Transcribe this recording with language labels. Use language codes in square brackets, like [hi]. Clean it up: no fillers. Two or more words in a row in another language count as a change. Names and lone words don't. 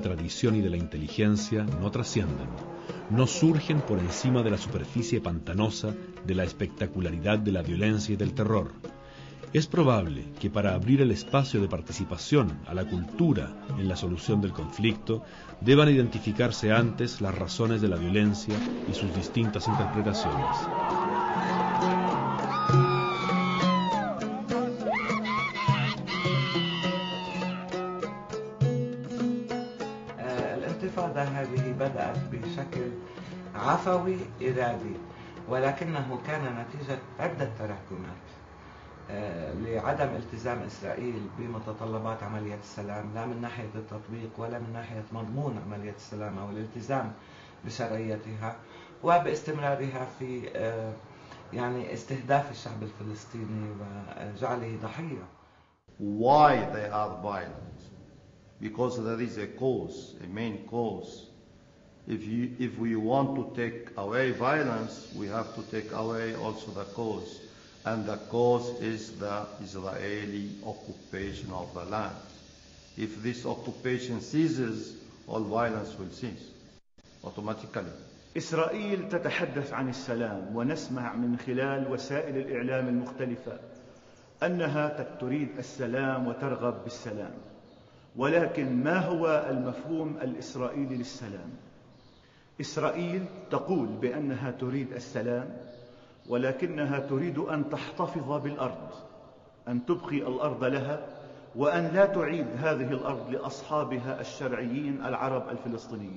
[es] tradición y de la inteligencia no trascienden, no surgen por encima de la superficie pantanosa de la espectacularidad de la violencia y del terror. Es probable que para abrir el espacio de participación a la cultura en la solución del conflicto deban identificarse antes las razones de la violencia y sus distintas interpretaciones. [ar] الانتفاضة هذه بدأت بشكل عفوي إرادي، ولكنه كان نتيجة عدة تراكمات لعدم التزام إسرائيل بمتطلبات عملية السلام، لا من ناحية التطبيق ولا من ناحية مضمون عملية السلام أو الالتزام بشرعيتها، وباستمرارها في يعني استهداف الشعب الفلسطيني وجعله ضحية. [en] Why they are violent? Because there is a cause, a main cause. If we want to take away violence, we have to take away also the cause. And the cause is the Israeli occupation of the land. If this occupation ceases, all violence will cease automatically. [ar] إسرائيل تتحدث عن السلام، ونسمع من خلال وسائل الإعلام المختلفة أنها تريد السلام وترغب بالسلام، ولكن ما هو المفهوم الإسرائيلي للسلام؟ إسرائيل تقول بأنها تريد السلام، ولكنها تريد أن تحتفظ بالأرض، أن تبقي الأرض لها، وأن لا تعيد هذه الأرض لأصحابها الشرعيين العرب الفلسطينيين.